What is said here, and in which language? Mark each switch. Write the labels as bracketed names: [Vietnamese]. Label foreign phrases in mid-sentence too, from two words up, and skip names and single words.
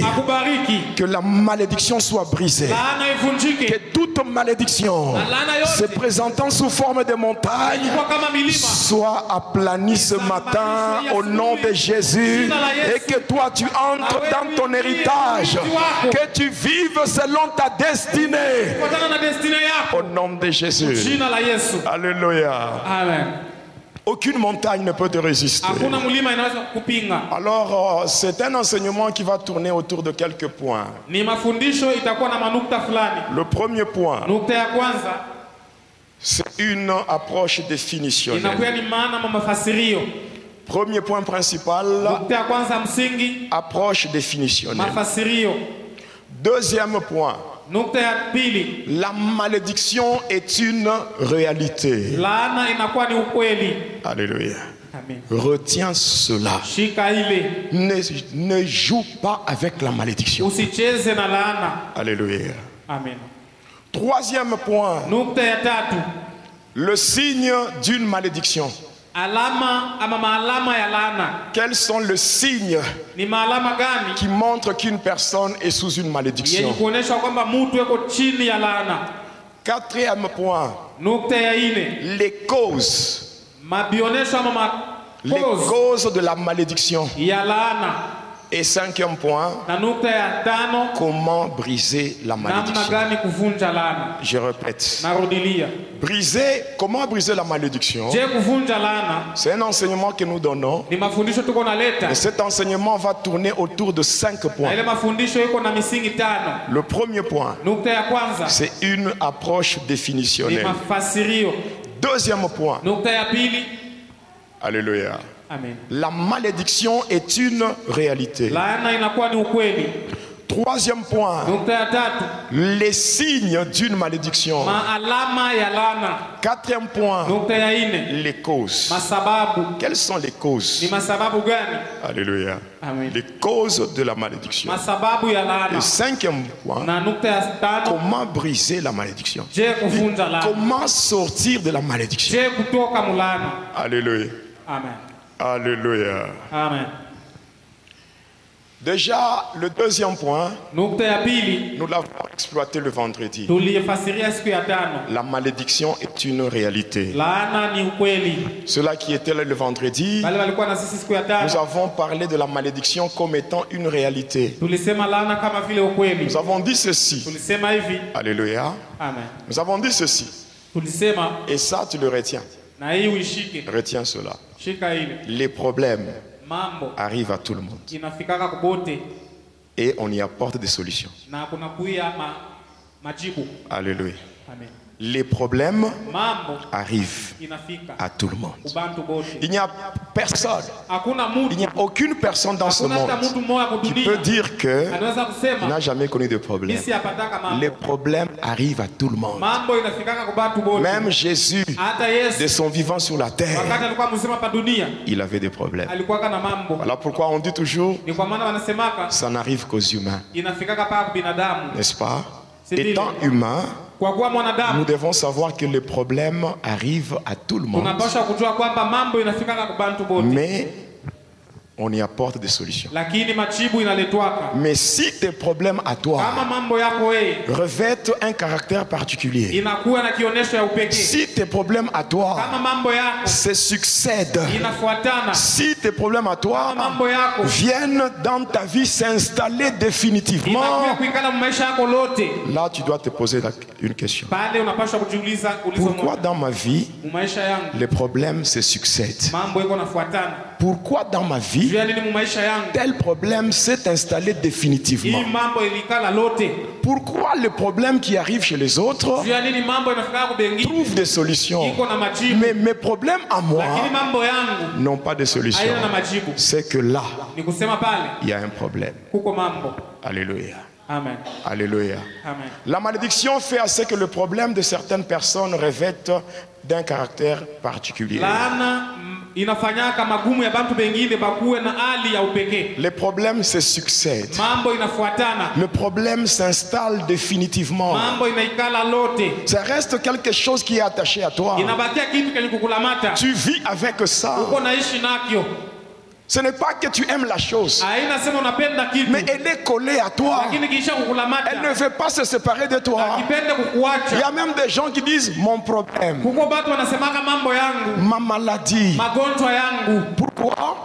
[French] Que la malédiction soit brisée. Que toute malédiction se présentant sous forme de montagne soit aplanie ce matin au nom de Jésus, et que toi tu entres dans ton héritage, que tu vives selon ta destinée au nom de Jésus. Alléluia. Amen. Aucune montagne ne peut te résister. [Swahili] Hakuna mlima inaweza kupinga. [French] Alors c'est un enseignement qui va tourner autour de quelques points. [Swahili] Ni mafundisho itakuwa na manukta fulani. [French] Le premier point, [Swahili] Nukta ya kwanza [French] c'est une approche définitionnelle. [Swahili] inakuwa ni maana ma mafasirio. [French] Premier point principal, [Swahili] Nukta ya kwanza msingi [French] approche définitionnelle. [Swahili] mafasirio. [French] Deuxième point, [Swahili] Nukta ya pili, [French] la malédiction est une réalité. [Swahili] laana inakuwa ni ukweli. [French] Alléluia. Amen. Retiens cela. [Swahili] Shika ile. [French] Ne joue pas avec la malédiction. [Swahili] Usicheze na laana. [French] Alléluia. Amen. Troisième point, [Swahili] Nukta ya tatu, [French] le signe d'une malédiction. [Swahili] alama ama maalama ya laana. [French] Quels sont les signes [Swahili] Ni maalama gani [French] qui montrent qu'une personne est sous une malédiction? [Swahili] yenye kuonesha kwamba mtu yuko chini ya laana? [French] Quatrième point, [Swahili] Nukta ya ine, [French] les causes. [Swahili] mabionesho ama [French] Les causes de la malédiction. [Swahili] ya laana. [French] Et cinquième point, [Swahili] Na nukta ya tano, [French] comment briser la [Swahili] namna [French] malédiction? [Swahili] gani kuvunja laana. [French] Je répète. [Swahili] Narudilia. [French] Comment briser la malédiction? [Swahili] Je kuvunja laana [French] C'est un enseignement que nous donnons. [Swahili] ni mafundisho tuko naleta. [French] Et cet enseignement va tourner autour de 5 [Swahili] Na [French] points. [Swahili] ile mafundisho iko na misingi tano. [French] Le premier point, [Swahili] Nukta ya kwanza [French] c'est une approche [Swahili] ni [French] définitionnelle. [Swahili] mafasirio. [French] Deuxième point, [Swahili] Nukta ya pili, [French] alléluia. amen, La malédiction est une réalité. [Swahili] laana inakuwa ni ukweli. [French] Troisième point, [Swahili] Nukta ya tatu, [French] les signes d'une malédiction. [Swahili] maalama ya laana. [French] Quatrième point, [Swahili] Nukta ya ine, [French] les causes. [Swahili] masababu. [French] Quelles sont les causes? [Swahili] Ni masababu gani? [French] Alléluia. Amen. Les causes de la malédiction. [Swahili] Masababu ya [French] Le [Swahili] laana. [French] cinquième point, [Swahili] Na nukta ya tano, [French] comment briser la malédiction? [Swahili] je kuvunja laana. [French] Comment sortir de la malédiction? [Swahili] Je kutoka mulana. [French] Alléluia. Amen. Alléluia. Amen. Déjà, le deuxième point, [Swahili] Nukta ya pili, [French] nous l'avons exploité le vendredi. [Swahili] tulifasiria siku ya tano. [French] La malédiction est une réalité. [Swahili] Laana ni ukweli. [French] Ceux-là qui étaient là le vendredi, [Swahili] Wale walikuwa na sisi siku ya [French] nous [Swahili] tano. [French] avons parlé de la malédiction comme étant une réalité. [Swahili] Tulisema laana kama vile ukweli. [French] Nous avons dit ceci. [Swahili] Tulisema hivi. [French] Alléluia. Amen. Nous avons dit ceci. [Swahili] Tulisema [French] Et ça, tu le retiens. [Swahili] na hii uishike. [French] Retiens cela. [Swahili] Shika ile. [French] Les problèmes [Swahili] Mambo [French] arrivent à tout le monde. [Swahili] inafikaka kubote [French] Et on y apporte des solutions. [Swahili] na kuna kuya majibu. [French] Alléluia. Amen. Les problèmes [Swahili] Mambo [French] arrivent [Swahili] inafika [French] à tout le monde. [Swahili] kubantu bote. [French] Il n'y a personne, [Swahili] Hakuna [French] il [Swahili] mtu, [French] n'y a aucune personne dans ce [Swahili] hakuna hata [French] monde [Swahili] mtu mmoja [French] qui [Swahili] kudunia [French] peut dire qu'il [Swahili] anaweza kusema [French] n'a jamais connu de problème. [Swahili] isi apataka mambo. [French] Les problèmes arrivent à tout le monde. [Swahili] Mambo inafikaka kubantu bote. [French] Même Jésus, [Swahili] Hata Yesu [French] de son vivant sur la terre, [Swahili] wakati alikuwa mzima pa dunia [French] il avait des problèmes. [Swahili] alikuwa na mambo. [French] Voilà pourquoi on dit toujours, [Swahili] Ni kwa maana wanasemaka [French] ça n'arrive qu'aux humains, [Swahili] inafikaka pa binadamu. [French] n'est-ce pas? C'est Étant dit. humain, [Swahili] Kwa kuwa mwanadamu [French] nous devons savoir que les problèmes arrivent à tout le monde. [Swahili] tunapaswa kujua kwamba mambo inafika kwa bantu bote. [French] Mais on y apporte des solutions. [Swahili] Lakini majibu inaletwaka. [French] Mais si tes problèmes à toi [Swahili] Kama mambo yako wewe [French] revêtent un caractère particulier, [Swahili] inakuwa na kionesho ya upekee. [French] si tes problèmes à toi [Swahili] Kama mambo yako [French] se succèdent, [Swahili] inafuatana. [French] si tes problèmes à toi [Swahili] Kama mambo yako [French] viennent dans ta vie s'installer définitivement, [Swahili] inakuwa kuikala maisha yako lote. [French] là tu dois te poser une question. [Swahili] Pale unapaswa kujiuliza [French] Pourquoi dans ma vie [Swahili] maisha yangu [French] les problèmes se succèdent? [Swahili] mambo yako nafuatana? [French] Pourquoi dans ma vie tel problème s'est installé définitivement? Pourquoi les problèmes qui arrivent chez les autres trouvent des solutions, mais mes problèmes à moi n'ont pas de solution? C'est que là, il y a un problème. Alléluia. Amen. Alléluia. Amen. La malédiction fait à ce que le problème de certaines personnes revêtent d'un caractère particulier. [Swahili] Inafanyaka magumu ya bantu bengine bakuwe na hali ya upekee. [French] Les problèmes se succèdent. [Swahili] Mambo inafuatana. [French] Le problème s'installe définitivement. [Swahili] Mambo inaikala lote. [French] Ça reste quelque chose qui est attaché à toi. [Swahili] Inabakia kitu kenye kukulamata. [French] Tu vis avec ça. [Swahili] Uko naishi nakyo. [French] Ce n'est pas que tu aimes la chose, mais elle est collée à toi. Elle ne veut pas se séparer de toi. Il y a même des gens qui disent mon problème, ma maladie. Pourquoi?